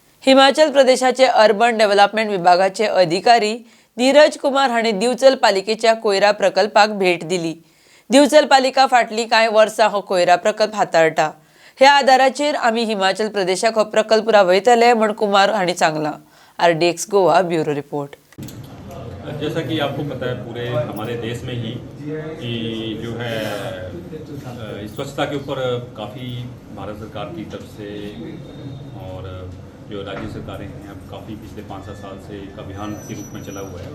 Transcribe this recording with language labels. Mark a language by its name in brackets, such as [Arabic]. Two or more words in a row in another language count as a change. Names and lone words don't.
[Konkani] हिमाचल प्रदेशाचे [English] urban development [Konkani] विभागाचे अधिकारी नीरज कुमार हांणी दिवचल पालिकेच्या कोयरा प्रकल्पाक भेट दिली। दिवचल पालिका फाटली कांय वर्सां हो कोयरा प्रकल्प हाताळटा। ह्या आधाराचेर आमी हिमाचल प्रदेशाक हो प्रकल्प राबयतले म्हण कुमार हांणी सांगलां। [English] RDX गोवा bureau report. [Hindi] जैसा कि आपको पता है पूरे हमारे देश में ही कि जो है स्वच्छता के ऊपर काफ़ी भारत सरकार की तरफ से और जो राज्य सरकारें हैं अब काफ़ी पिछले 5-7 साल से एक अभियान के रूप में चला हुआ है।